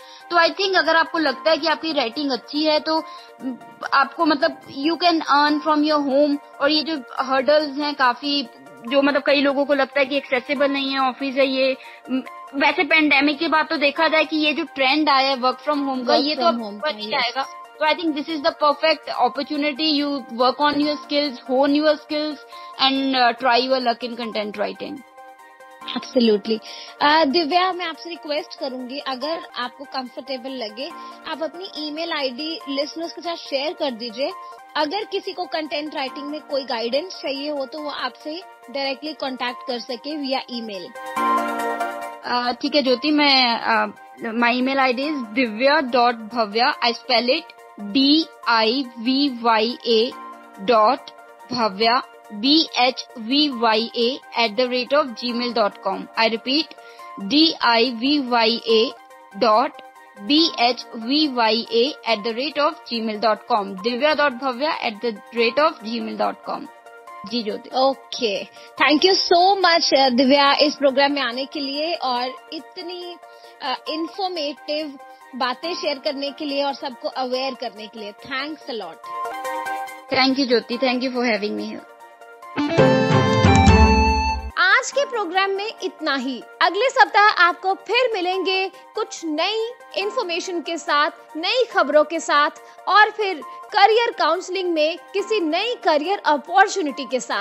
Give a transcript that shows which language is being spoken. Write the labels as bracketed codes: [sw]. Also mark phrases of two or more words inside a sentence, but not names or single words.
[hi] तो [en] I think [hi] अगर आपको लगता है कि आपकी राइटिंग अच्छी है तो आपको [en] you can earn from your home. [hi] और ये जो हर्डल्स हैं काफी जो मतलब कई लोगों को लगता है कि एक्सेसिबल नहीं है ऑफिस है ये। वैसे पेंडेमिक के बाद तो देखा जाए कि ये जो ट्रेंड आया है [en] work from home [hi] का, ये तो अब बन ही जाएगा। [en] तो I think this is the perfect opportunity, you work on your skills, hone your skills and try your luck in content writing. Absolutely. [hi] दिव्या, मैं आपसे रिक्वेस्ट करूंगी, अगर आपको कंफर्टेबल लगे आप अपनी [en] email ID [hi] लिसनर्स के साथ शेयर कर दीजिए। अगर किसी को [en] content writing [hi] में कोई गाइडेंस चाहिए हो तो वो आपसे [en] directly contact [hi] कर सके [en] via email. [hi] ठीक है ज्योति, मैं [en] my email ID is divya.bhavya, I spell it DIVYA.bhavya BHVYA@gmail.com. I repeat, DIVYA.BHVYA@gmail.com. divya.bhavya@gmail.com. [hi] जी ज्योति। [en] okay, thank you so much [hi] दिव्या इस प्रोग्राम में आने के लिए और इतनी इंफॉर्मेटिव बातें शेयर करने के लिए और सबको अवेयर करने के लिए। [en] Thanks a lot. Thank you Jyoti, thank you for having me here. [hi] आज के प्रोग्राम में इतना ही। अगले सप्ताह आपको फिर मिलेंगे कुछ नई इंफॉर्मेशन के साथ, नई खबरों के साथ और फिर [en] career counselling [hi] में किसी नई [en] career opportunity [hi] के साथ।